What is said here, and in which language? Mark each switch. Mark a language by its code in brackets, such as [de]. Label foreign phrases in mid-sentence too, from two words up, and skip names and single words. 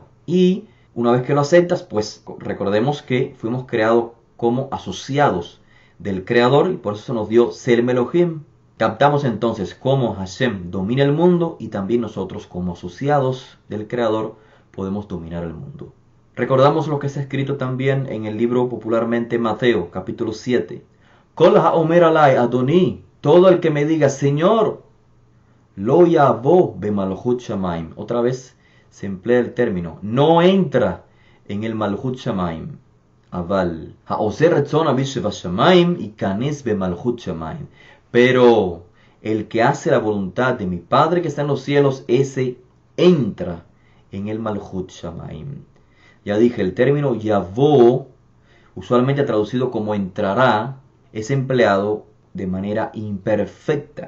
[es] Y una vez que lo aceptas, pues recordemos que fuimos creados como asociados del Creador y por eso se nos dio [he] צלם אלוהים. [es] Captamos entonces cómo Hashem domina el mundo y también nosotros como asociados del Creador podemos dominar el mundo. Recordamos lo que está escrito también en el libro popularmente Mateo, capítulo 7. [he] כל האומר אלי אדוני, [es] todo el que me diga Señor, [he] לא יבוא במלכות שמים. [es] Otra vez se emplea el término, no entra en el [he] מלכות שמים. אבל העושה רצון אביו שמים ייכנס במלכות שמים. [es] Pero el que hace la voluntad de mi Padre que está en los cielos, ese entra en el [he] מלכות שמים. [es] Ya dije, el término Yavó, usualmente traducido como entrará, es empleado de manera imperfecta.